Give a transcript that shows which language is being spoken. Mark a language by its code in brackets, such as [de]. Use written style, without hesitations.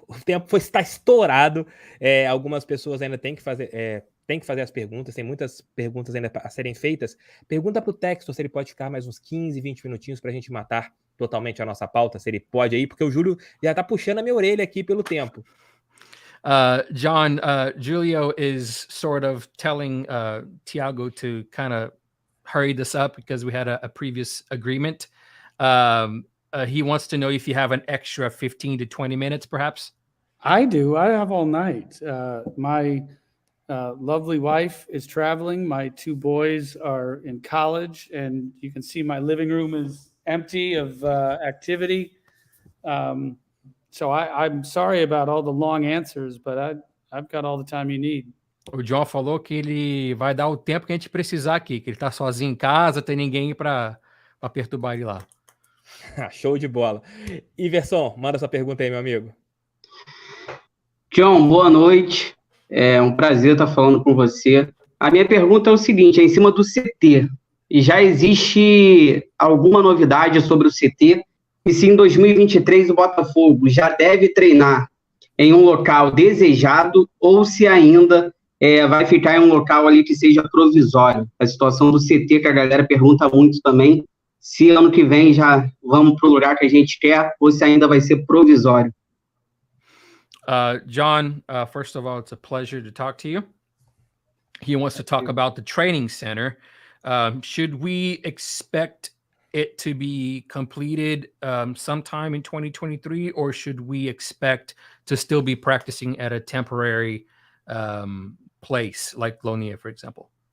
[pt] O tempo está estourado. Algumas pessoas ainda têm que fazer as perguntas. Tem muitas perguntas ainda a serem feitas. Pergunta para o Textor se ele pode ficar mais uns 15, 20 minutinhos para a gente matar totalmente a nossa pauta, se ele pode aí, porque o Júlio já está puxando a minha orelha aqui pelo tempo. [en] John, Julio is sort of telling Thiago to kind of hurry this up because we had a previous agreement. He wants to know if you have an extra 15 to 20 minutes, perhaps. I do. I have all night. My lovely wife is traveling. My two boys are in college, and you can see my living room is empty of activity. So I'm sorry about all the long answers, but I've got all the time you need. [pt] O John falou que ele vai dar o tempo que a gente precisar aqui, que ele tá sozinho em casa, tem ninguém para perturbar ele lá. Show de bola. Iverson, manda sua pergunta aí, meu amigo. John, boa noite. É um prazer estar falando com você. A minha pergunta é o seguinte, é em cima do CT. E já existe alguma novidade sobre o CT? E se em 2023 o Botafogo já deve treinar em um local desejado ou se ainda vai ficar em um local ali que seja provisório? A situação do CT, que a galera pergunta muito também, se ano que vem já vamos para o lugar que a gente quer ou se ainda vai ser provisório. [en] John, first of all, it's a pleasure to talk to you. He wants to talk about the training center. Should we expect it to be completed sometime in 2023, or should we expect to still be practicing at a temporary place like Lonia, for example?